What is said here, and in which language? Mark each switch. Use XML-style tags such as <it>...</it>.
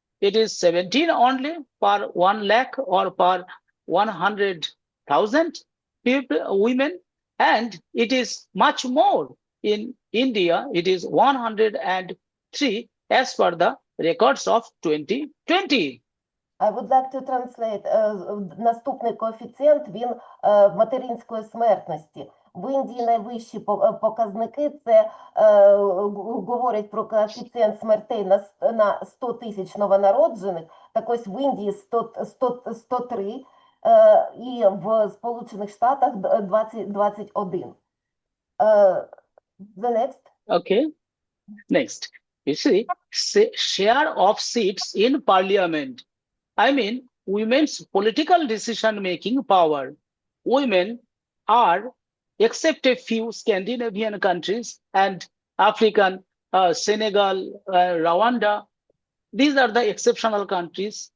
<en>It is 17 only per 1 lakh or per 100,000 women. And it is much more in India. It is 103 as per the records of 2020. I would like to translate.</en> <uk>Наступний коефіцієнт, він материнської смертності. В Індії найвищі показники, це говорять про коефіцієнт смертей на 100 тисяч новонароджених. Так ось в Індії 103 і в Сполучених Штатах 21.</uk> <en>The next. Okay. Next. You see, share of seats in parliament. I mean, women's political decision-making power. Women are, except a few Scandinavian countries and African, Senegal, Rwanda, these are the exceptional countries.</en>